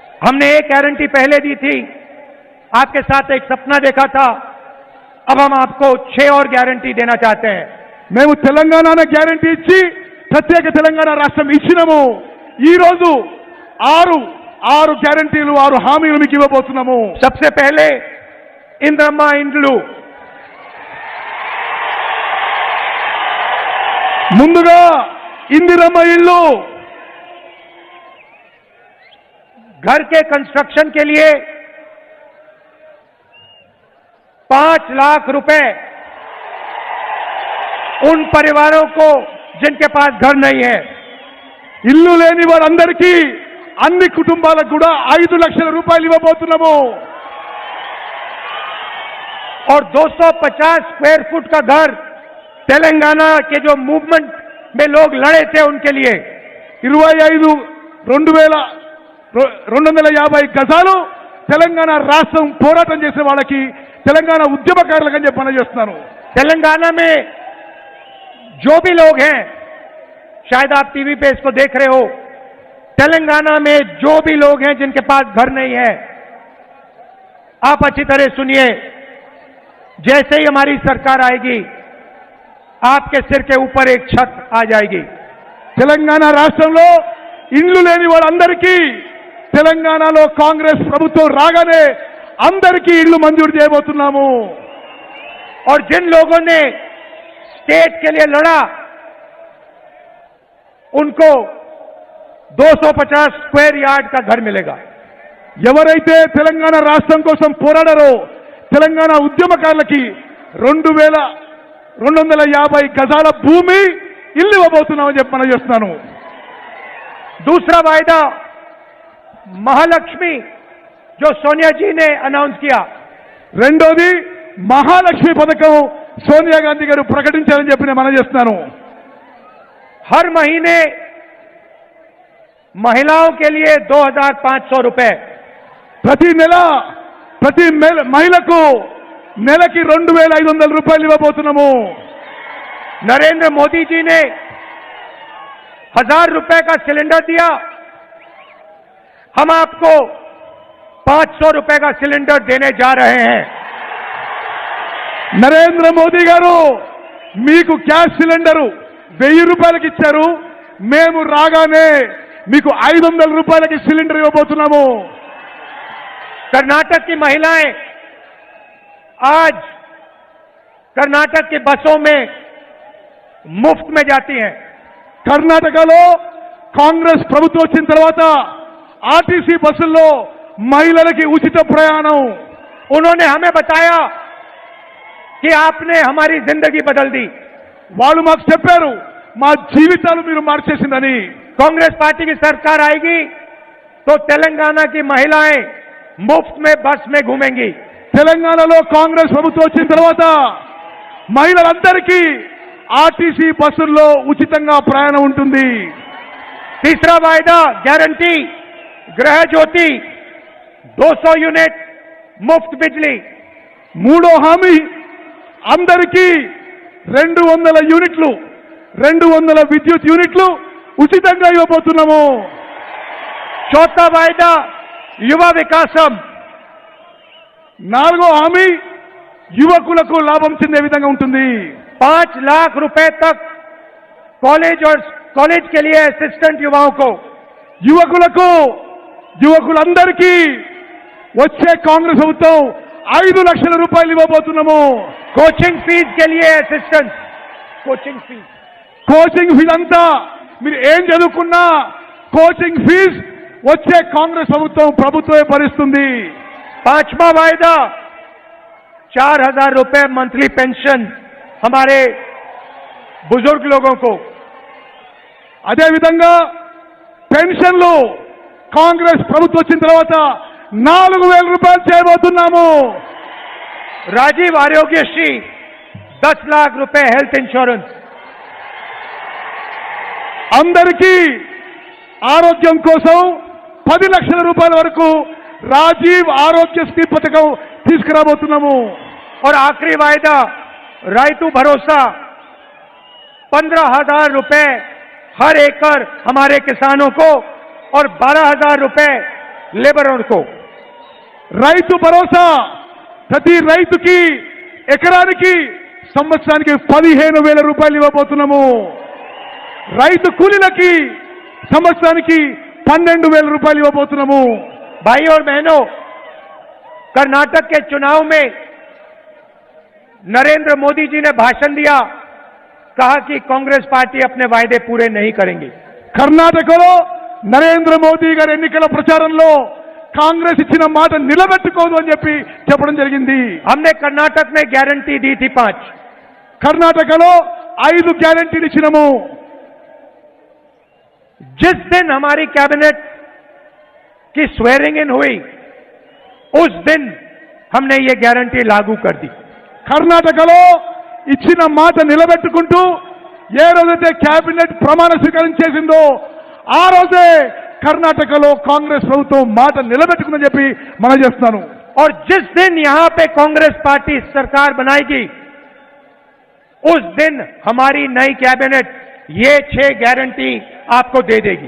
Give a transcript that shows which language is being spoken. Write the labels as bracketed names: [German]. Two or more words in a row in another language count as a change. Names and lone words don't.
[Hindi] हमने एक गारंटी पहले दी थी, आपके साथ एक सपना देखा था। अब हम आपको 6 और गारंटी देना चाहते हैं। [Telugu] మేము తెలంగాణ గ్యారంటీ ఇచ్చి ప్రత్యేక తెలంగాణ రాష్ట్రం ఇచ్చినాము. ఈ రోజు 6 గ్యారంటీలు 6 హామీలు మీకు ఇవ్వబోతున్నాము. [Hindi] सबसे पहले इंद्रम्मा इंड्लू, [Telugu] ముందుగా ఇందిరమ్మ ఇల్లు, [Hindi] घर के कंस्ट्रक्शन के लिए 5 लाख रुपए उन परिवारों को जिनके पास घर नहीं है। [Telugu] ఇల్లు లేని వారందరికీ అన్ని కుటుంబాలకు కూడా 5 లక్షల రూపాయలు ఇవ్వబోతున్నాము. [Hindi] और 250 [English] square foot [Hindi] का घर तेलंगाना के जो मूवमेंट में लोग लड़े थे उनके लिए [Telugu] 250 గజాలు తెలంగాణ రాష్ట్రం పోరాటం చేసే వాళ్ళకి తెలంగాణ ఉద్యమకారులకు అని చెప్పి మనం చేస్తున్నాను. [Hindi] तेलंगाना में जो भी लोग हैं, शायद आप टीवी पे इसको देख रहे हो, तेलंगाना में जो भी लोग हैं जिनके पास घर नहीं है, आप अच्छी तरह सुनिए। जैसे ही हमारी सरकार आएगी, आपके सिर के ऊपर एक छत आ जाएगी। [Telugu] తెలంగాణ రాష్ట్రంలో ఇండ్లు లేని వాళ్ళందరికీ తెలంగాణలో కాంగ్రెస్ ప్రభుత్వం రాగానే అందరికీ ఇల్లు మంజూరు చేయబోతున్నాము. [Hindi] और जिन लोगों ने स्टेट के लिए लड़ा, उनको 250 [English] square yard [Hindi] का घर मिलेगा। [Telugu] ఎవరైతే తెలంగాణ రాష్ట్రం కోసం పోరాడారో తెలంగాణ ఉద్యమకారులకి 2250 గజాల భూమి ఇల్లు ఇవ్వబోతున్నామని చెప్పి మనం చేస్తున్నాను. [Hindi] दूसरा वायदा महालक्ष्मी, जो सोनिया जी ने अनाउंस किया, [Telugu] రెండోది మహాలక్ష్మి పథకం సోనియా గాంధీ గారు ప్రకటించారని చెప్పి నేను మనం చేస్తున్నాను. [Hindi] हर महीने महिलाओं के लिए 2500 रुपए, [Telugu] ప్రతి నెల ప్రతి మహిళకు నెలకి 2500 రూపాయలు ఇవ్వబోతున్నాము. [Hindi] नरेंद्र मोदी जी ने 1000 रुपए का सिलेंडर दिया, हम आपको 500 रुपए का सिलेंडर देने जा रहे हैं। [Telugu] నరేంద్ర మోదీ గారు మీకు [English] gas cylinder [Telugu] 1000 రూపాయలకి ఇచ్చారు. మేము రాగానే మీకు 500 రూపాయలకి సిలిండర్ ఇవ్వబోతున్నాము. [Hindi] कर्नाटक की महिलाएं आज कर्नाटक की बसों में मुफ्त में जाती हैं। [Telugu] కర్ణాటకలో కాంగ్రెస్ ప్రభుత్వం వచ్చిన తర్వాత ఆర్టీసీ బస్సుల్లో మహిళలకి ఉచిత ప్రయాణం. [Hindi] उन्होंने हमें बताया कि आपने हमारी जिंदगी बदल दी। [Telugu] వాళ్ళు మాకు చెప్పారు మా జీవితాలు మీరు మార్చేసిందని. [Hindi] कांग्रेस पार्टी की सरकार आएगी तो तेलंगाना की महिलाएं मुफ्त में बस में घूमेंगी। [Telugu] తెలంగాణలో కాంగ్రెస్ ప్రభుత్వం వచ్చిన తర్వాత మహిళలందరికీ ఆర్టీసీ బస్సుల్లో ఉచితంగా ప్రయాణం ఉంటుంది. [Hindi] तीसरा वायदा गारंटी गृह ज्योति, 200 यूनिट मुफ्त बिजली। [Telugu] మూడో హామీ అందరికీ 200 యూనిట్లు 200 విద్యుత్ యూనిట్లు ఉచితంగా ఇవ్వబోతున్నాము. [Hindi] चौथा वायदा युवा विकासम, [Telugu] నాలుగో హామీ యువకులకు లాభం చెందే విధంగా ఉంటుంది. [Hindi] 5 लाख रुपए तक कॉलेज के लिए असिस्टेंट युवाओं को, [Telugu] యువకులందరికీ వచ్చే కాంగ్రెస్ ప్రభుత్వం 5 లక్షల రూపాయలు ఇవ్వబోతున్నాము. [English] coaching fees [Hindi] के लिए असिस्टेंट, [English] coaching fee [Telugu] అంతా మీరు ఏం చదువుకున్నా [English] coaching fee [Telugu] వచ్చే కాంగ్రెస్ ప్రభుత్వమే భరిస్తుంది. [Hindi] पांचवा वायदा 4000 रुपए [English] monthly pension [Hindi] हमारे बुजुर्ग लोगों को। [Telugu] అదే విధంగా పెన్షన్లు కాంగ్రెస్ ప్రభుత్వం వచ్చిన తర్వాత 4000 రూపాయలు చేయబోతున్నాము. [Hindi] राजीव आरोग्यश्री 10 लाख रुपए [English] health insurance. [Telugu] అందరికీ ఆరోగ్యం కోసం 10 లక్షల రూపాయల వరకు రాజీవ్ ఆరోగ్యశ్రీ పథకం తీసుకురాబోతున్నాము. [Hindi] और आखिरी वायदा रायतू भरोसा 15,000 रुपए हर एकड़ हमारे किसानों को और 12,000 रुपए लेबरों को। [Telugu] రైతు భరోసా ప్రతి రైతుకి ఎకరానికి సంవత్సరానికి 15,000 రూపాయలు ఇవ్వబోతున్నాము. రైతు కూలీలకి సంవత్సరానికి 12,000 రూపాయలు ఇవ్వబోతున్నాము. [Hindi] भाई और बहनों, कर्नाटक के चुनाव में नरेंद्र मोदी जी ने भाषण दिया, कहा कि कांग्रेस पार्टी अपने वायदे पूरे नहीं करेंगे. [Telugu] కర్ణాటకలో నరేంద్ర మోదీ గారి ఎన్నికల ప్రచారంలో కాంగ్రెస్ ఇచ్చిన మాట నిలబెట్టుకోదు అని చెప్పడం జరిగింది. [Hindi] हमने कर्नाटक में गारंटी दी थी 5. [Telugu] కర్ణాటకలో 5 గ్యారెంటీలు ఇచ్చినాము. [Hindi] जिस दिन हमारी कैबिनेट की [English] swearing in [Hindi] हुई, उस दिन हमने ये गारंटी लागू कर दी. [Telugu] కర్ణాటకలో ఇచ్చిన మాట నిలబెట్టుకుంటూ ఏ రోజైతే కేబినెట్ ప్రమాణ స్వీకారం చేసిందో ఆ రోజే కర్ణాటకలో కాంగ్రెస్ ప్రభుత్వం మాట నిలబెట్టుకుందని చెప్పి మనం చేస్తున్నాను. [Hindi] और जिस दिन यहां पे कांग्रेस पार्टी सरकार बनाएगी, उस दिन हमारी नई कैबिनेट ये 6 गारंटी आपको दे देगी.